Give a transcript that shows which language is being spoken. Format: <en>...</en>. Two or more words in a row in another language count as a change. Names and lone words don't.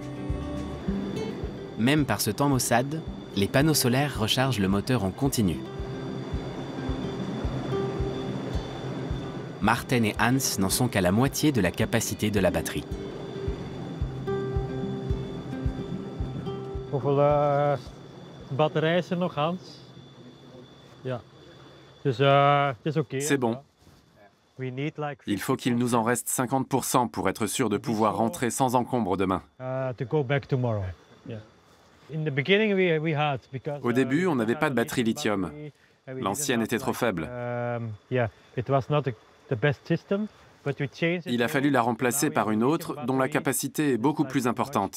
<fr>Même par ce temps maussade, les panneaux solaires rechargent le moteur en continu. Marten et Hans n'en sont qu'à la moitié de la capacité de la batterie.</fr> <nl>Hoeveel batterijen zijn nog, Hans? Ja. Dus het is oké.</nl> <fr>C'est bon. Il faut qu'il nous en reste 50% pour être sûr de pouvoir rentrer sans encombre demain. Au début, on n'avait pas de batterie lithium. L'ancienne était trop faible. Il a fallu la remplacer par une autre dont la capacité est beaucoup plus importante.</fr>